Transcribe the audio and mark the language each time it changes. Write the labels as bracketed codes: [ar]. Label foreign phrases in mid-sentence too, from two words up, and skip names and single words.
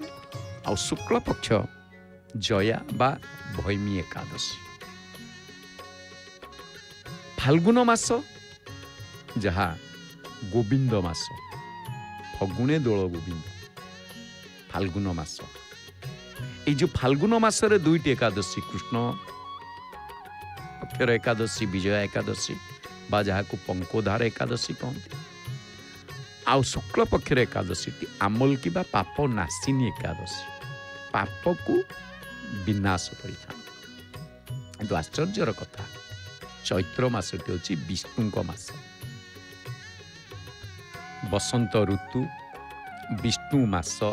[or] ଆଉ ଶୁକ୍ଳ ପକ୍ଷ ଜୟା ବା ଭୈମୀ ଏକାଦଶୀ। ଫାଲ୍ଗୁନ ମାସ ଯାହା ଗୋବିନ୍ଦ ମାସ, ଫଗୁଣେ ଦୋଳ ଗୋବିନ୍ଦ, ଫାଲ୍ଗୁନ ମାସ। ଏଇ ଯେ ଫାଲ୍ଗୁନ ମାସର 2ଟି ଏକାଦଶୀ କୃଷ୍ଣ ପକ୍ଷର ଏକାଦଶୀ ବିଜୟା ଏକାଦଶୀ ବା ଯାହାକୁ ପଙ୍କୋଧାର ଏକାଦଶୀ କହନ୍ତି। ଆଉ ଶୁକ୍ଳ ପକ୍ଷର ଏକାଦଶୀଟି ଆମଲ୍କି ବା ପାପ ନାଶିନୀ ଏକାଦଶୀ, ପାପକୁ ବିନାଶ କରିଥାନ୍ତି। କିନ୍ତୁ ଆଶ୍ଚର୍ଯ୍ୟର କଥା, ଚୈତ୍ର ମାସଟି ହେଉଛି ବିଷ୍ଣୁଙ୍କ ମାସ। ବସନ୍ତ ଋତୁ, ବିଷ୍ଣୁ ମାସ।